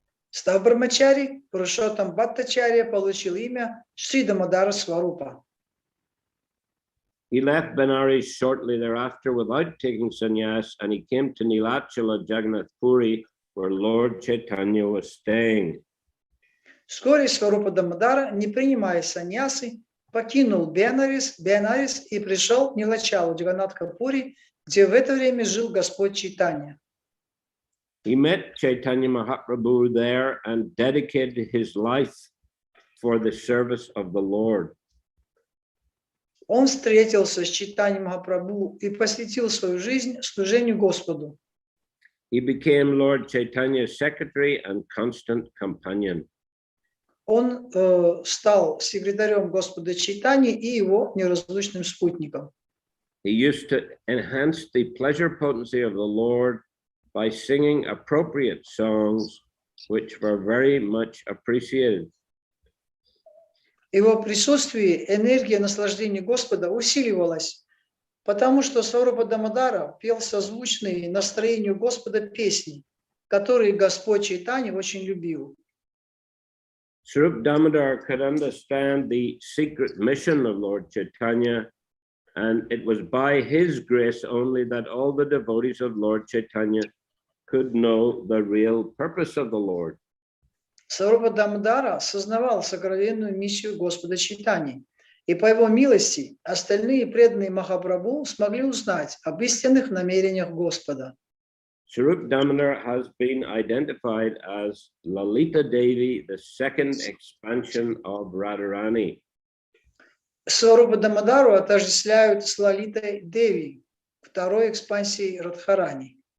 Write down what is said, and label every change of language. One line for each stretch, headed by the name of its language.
Russian: Став брамачари, Пурушоттам Бхаттачарья получил имя Шри Дамодара Сварупа.
English: He left Benares shortly thereafter without taking sannyas, and he came to Nilachala Jagannath Puri, where Lord Chaitanya was staying.
Russian: Вскоре Сварупа Дамодара, не принимая саньясы, покинул Бенарис и пришел в Нилачалу Джаганнатха-Пури, где в это время жил Господь Чайтанья.
English: He met Chaitanya Mahaprabhu there and dedicated his life for the service of the Lord.
Russian: Он встретился с Чайтаньей Махапрабху и посвятил свою жизнь служению Господу.
English: He became Lord Chaitanya's secretary and constant companion.
Russian: Он стал секретарем Господа Чайтаньи и его неразлучным спутником.
English: He used to enhance the pleasure potency of the Lord by singing appropriate songs, which were very much appreciated.
Russian: В его присутствии энергия наслаждения Господа усиливалась, потому что Сварупа Дамодара пел созвучные настроению Господа песни, которые Господь Чайтанья очень любил.
English: Swarup Damodar could understand the secret mission of Lord Chaitanya, and it was by his grace only that all the devotees of Lord Chaitanya could know the real purpose of the Lord.
Russian: Сварупа Дамодара осознавал сокровенную миссию Господа Чайтаньи, и по его милости остальные преданные Махапрабху смогли узнать об истинных намерениях Господа.
English: Swarup Damodar has been identified as Lalita Devi, the second expansion of Radharani.
Russian: Сварупа Дамодару отождествляют с Лалитой Деви, второй экспансией Радхарани.